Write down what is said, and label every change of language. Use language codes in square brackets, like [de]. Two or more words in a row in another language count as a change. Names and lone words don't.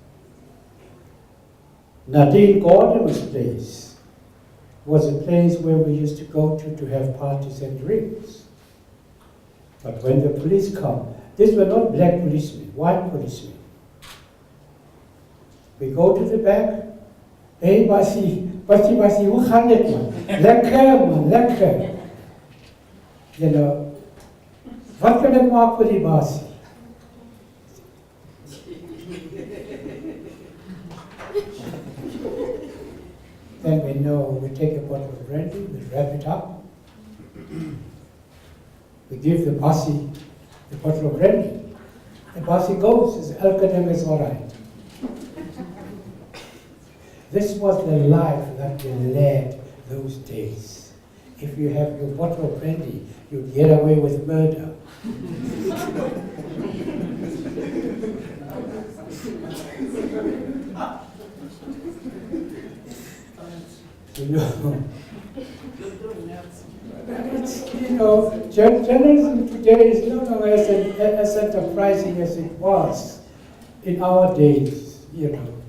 [en] Nadine Gordon's place was a place where we used to go to have parties and drinks. But when the police come, these were not black policemen, white policemen. We go to the back. [af] Hey, Basi, hoe gaan dit man? Lekker man, lekker. [en] You know, [af] wat kan ek maak vir die basie? [en] Then we know, we take a bottle of brandy, we wrap it up. We give the basie the bottle of brandy. The basie goes, says, [af] elke ding is [en] all right. This was the life that we led those days. If you have your bottle of brandy, you'd get away with murder. Journalism today is no longer as enterprising as it was in our days, you know.